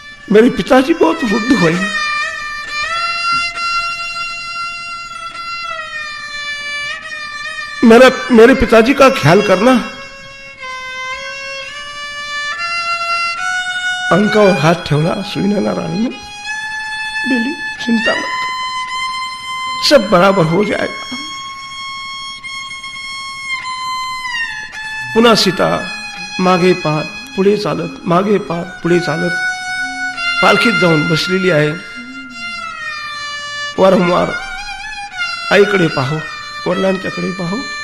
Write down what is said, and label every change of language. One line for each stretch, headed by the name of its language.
Hindi: मेरे पिताजी बहुत वृद्ध हुए. मेरे पिताजी का ख्याल करना.
Marathi: अंकावर हात ठेवला सुनैना रानी ने.
Hindi: बेली, चिंता मत कर, सब बराबर हो जाएगा.
Marathi: पुन्हा सीता मागे पाहत पुढे चालत, मागे पाहत पुढे चालत पालखीत जाऊन बसलेली आहे. वारंवार आईकडे पाहो, वडिलांच्याकडे पाहो.